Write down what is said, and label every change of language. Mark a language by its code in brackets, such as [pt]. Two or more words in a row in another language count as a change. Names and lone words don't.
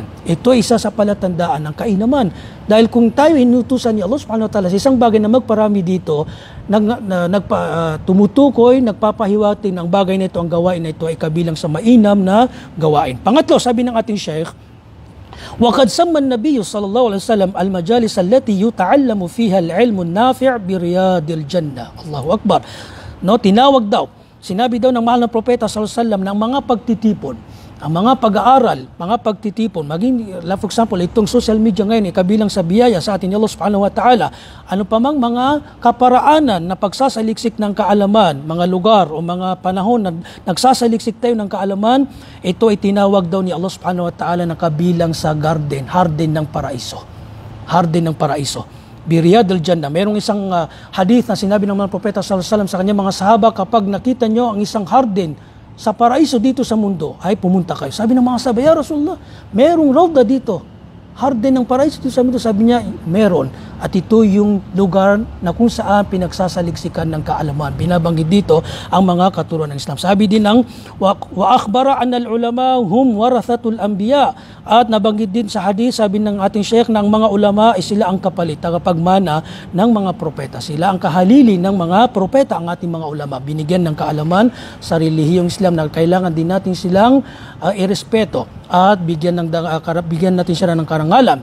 [tl] Ito ay isa sa palatandaan ng kainaman. Dahil kung tayo inutusan ni Allah [ar] سبحانه وتعالى [tl] sa isang bagay na magparami dito, tumutukoy, nagpapahiwating ng bagay na ito, ang gawain na ito ay kabilang sa mainam na gawain. Pangatlo, sabi ng ating Sheikh, [ar] وقد سمى النبي صلى الله عليه وسلم المجالس التي يتعلم فيها العلم النافع برياض الجنة. Allahu Akbar. [tl] No, tinawag daw, sinabi daw ng mahal na propeta [ar] صلى الله عليه وسلم [tl] ng mga pagtitipon, ang mga pag-aaral, mga pagtitipon, maging, [en] for example, [tl] itong social media ngayon, kabilang sa biyaya sa atin ni Allah [ar] سبحانه وتعالى, [tl] ano pa mang mga kaparaanan na pagsasaliksik ng kaalaman, mga lugar o mga panahon na nagsasaliksik tayo ng kaalaman, ito ay tinawag daw ni Allah [ar] سبحانه وتعالى [tl] na kabilang sa harden ng paraiso. Harden ng paraiso. [ar] برياض الجنة. [tl] Merong isang hadith na sinabi ng mga propeta [ar] صلى الله عليه وسلم [tl] sa kanyang mga sahaba, kapag nakita nyo ang isang harden sa paraiso dito sa mundo, ay pumunta kayo. Sabi ng mga sahabat, [ar] يا رسول الله, [tl] merong rawda dito. Harden ng paraiso dito sa mundo. Sabi niya, meron. At ito yung lugar na kung saan pinagsasaliksikan ng kaalaman. Binabanggit dito ang mga katuruan ng Islam. Sabi din ng [ar] وأخبر أن العلماء هم ورثة الأنبياء. [tl] At nabanggit din sa hadith, sabi ng ating Sheikh, ng mga ulama ay sila ang kapalit, tagapagmana ng mga propeta. Sila ang kahalili ng mga propeta, ang ating mga ulama. Binigyan ng kaalaman sa relihiyong Islam na kailangan din natin silang irespeto at bigyan natin sila ng karangalan.